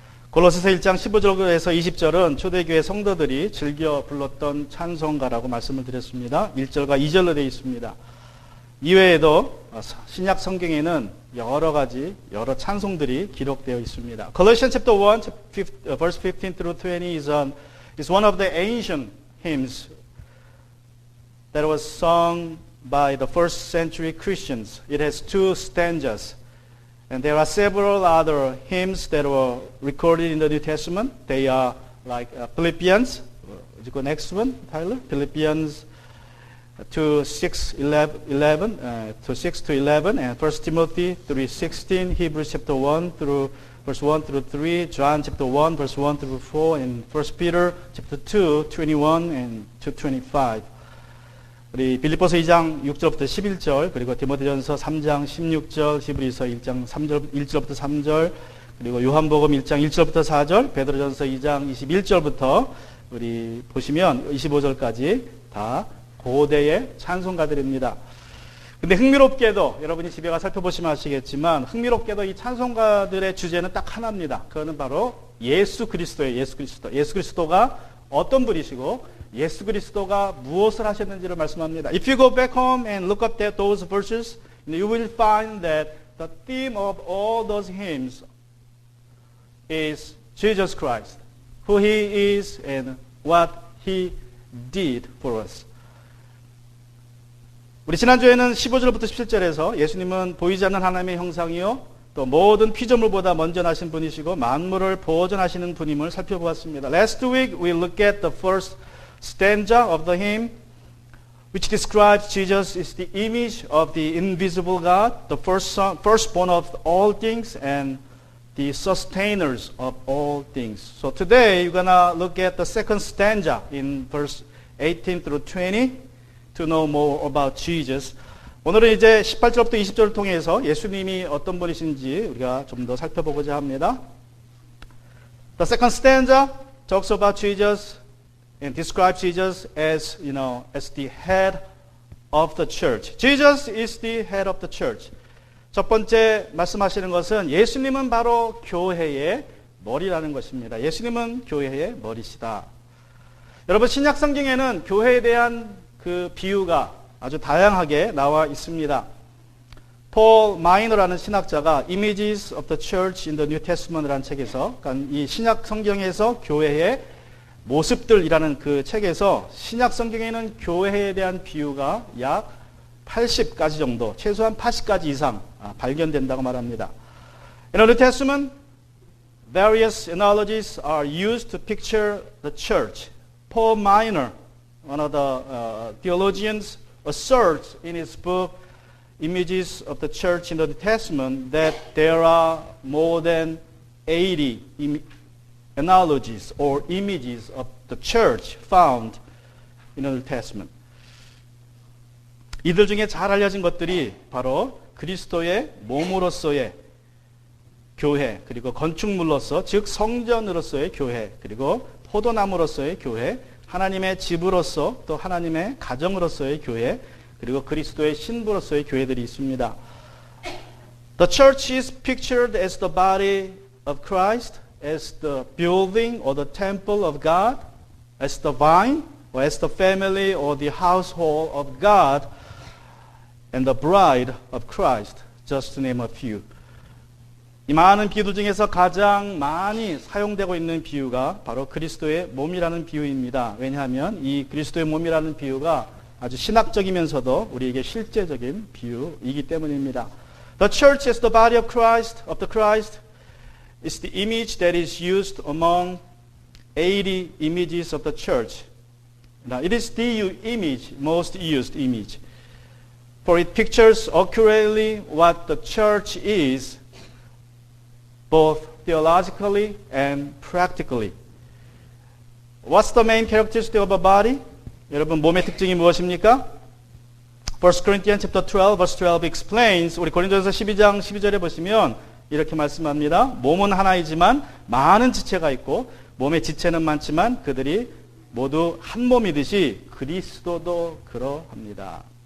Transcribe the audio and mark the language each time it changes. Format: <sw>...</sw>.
<ko>골로새서 1장 15절에서 20절은 초대교회 성도들이 즐겨 불렀던 찬송가라고 말씀을 드렸습니다. 1절과 2절로 되어 있습니다. 이외에도 신약 성경에는 여러 찬송들이 기록되어 있습니다.</ko> <en>Colossians chapter 1, verse 15 through 20 is one of the ancient hymns that was sung by the first century Christians. It has 2 stanzas. And there are several other hymns that were recorded in the New Testament. They are like Philippians. Would you go next one, Tyler? Philippians 2:6-11, and 1 Timothy 3:16, Hebrews chapter 1 through verse 1 through 3, John chapter 1 verse 1 through 4, and 1 Peter chapter 2, 21 and 25.</en> <ko>우리 빌립보서 2장 6절부터 11절, 그리고 디모데전서 3장 16절, 히브리서 1장 1절부터 3절, 그리고 요한복음 1장 1절부터 4절, 베드로전서 2장 21절부터 우리 보시면 25절까지 다 고대의 찬송가들입니다. 근데 흥미롭게도 여러분이 집에 가 살펴보시면 아시겠지만 흥미롭게도 이 찬송가들의 주제는 딱 하나입니다. 그거는 바로 예수 그리스도예요. 예수 그리스도. 예수 그리스도가 어떤 분이시고 예수 그리스도가 무엇을 하셨는지를 말씀합니다.</ko> <en>If you go back home and look up at those verses, you will find that the theme of all those hymns is Jesus Christ, who He is and what He did for us.</en> <ko>우리 지난주에는 15절부터 17절에서 예수님은 보이지 않는 하나님의 형상이요 또 모든 피조물보다 먼저 나신 분이시고 만물을 보존하시는 분임을 살펴보았습니다.</ko> <en>Last week we looked at the first stanza of the hymn which describes Jesus is the image of the invisible God, the firstborn of all things and the sustainers of all things. So today we're going to look at the second stanza in verse 18 through 20 to know more about Jesus.</en> <ko>오늘은 이제 18절부터 20절을 통해서 예수님이 어떤 분이신지 우리가 좀 더 살펴보고자 합니다.</ko> <en>The second stanza talks about Jesus and describes Jesus as, as the head of the church. Jesus is the head of the church.</en> <ko>첫 번째 말씀하시는 것은 예수님은 바로 교회의 머리라는 것입니다. 예수님은 교회의 머리시다. 여러분 신약 성경에는 교회에 대한 그 비유가 아주 다양하게 나와 있습니다. 폴 마이너라는 신학자가 Images of the Church in the New Testament이라는 책에서 이 신약 성경에서 교회의 모습들이라는 그 책에서 신약 성경에는 교회에 대한 비유가 약 80가지 정도, 최소한 80가지 이상 발견된다고 말합니다.</ko> <en>In the New Testament, various analogies are used to picture the church. Paul Minor, one of the theologians, asserts in his book Images of the Church in the New Testament that there are more than 80 analogies or images of the church found in the New Testament.</en> <ko>이들 중에 잘 알려진 것들이 바로 그리스도의 몸으로서의 교회, 그리고 건축물로서 즉 성전으로서의 교회, 그리고 포도나무로서의 교회, 하나님의 집으로서 또 하나님의 가정으로서의 교회, 그리고 그리스도의 신부로서의 교회들이 있습니다.</ko> <en>The church is pictured as the body of Christ, as the building or the temple of God, as the vine, or as the family or the household of God, and the bride of Christ, just to name a few.</en> <ko>이 많은 비유들 중에서 가장 많이 사용되고 있는 비유가 바로 그리스도의 몸이라는 비유입니다. 왜냐하면 이 그리스도의 몸이라는 비유가 아주 신학적이면서도 우리에게 실제적인 비유이기 때문입니다.</ko> <en>The church as the body of the Christ is the image that is used among 80 images of the church. Now, it is the image, most used image. For it pictures accurately what the church is, both theologically and practically. What's the main characteristic of a body?</en> <ko>여러분 몸의 특징이 무엇입니까?</ko> <en>1 Corinthians chapter 12 verse 12 explains,</en> <ko>우리 고린도전서 12장 12절에 보시면 이렇게 말씀합니다. 몸은 하나이지만 많은 지체가 있고 몸의 지체는 많지만 그들이 모두 한 몸이듯이 그리스도도 그러합니다.</ko>